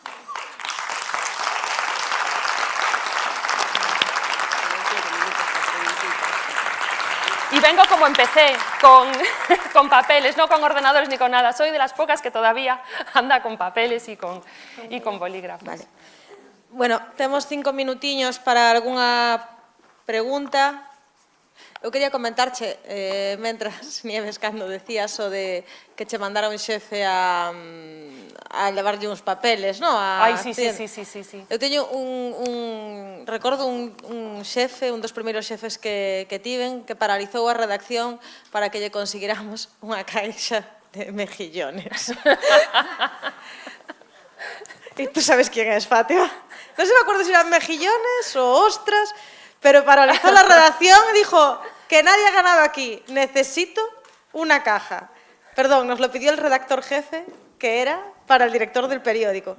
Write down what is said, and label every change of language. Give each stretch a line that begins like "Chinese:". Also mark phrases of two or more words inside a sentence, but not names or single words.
Spanish: Y vengo como empecé, con papeles, no con ordenadores ni con nada. Soy de las pocas que todavía anda con papeles y con bolígrafos. Vale.
Galician: Bueno, temos 5 minutiños para algunha pregunta. Eu quería comentarche, mentras, Nieves, cando decías o de que che mandara un xefe a levarlle uns papeles, non? Ai, sí. Eu teño recordo un xefe, un dos primeiros xefes que tiven, que paralizou a redacción para que lle conseguiramos unha caixa de mejillones. E tú sabes
Spanish: quién es,
Galician: Fátima.
Spanish: Non se me acuerdo se eran mejillones o ostras, pero paralizó la redacción y dijo que nadie ha ganado aquí, necesito una caja. Perdón, nos lo pidió el redactor jefe, que era para el director del periódico.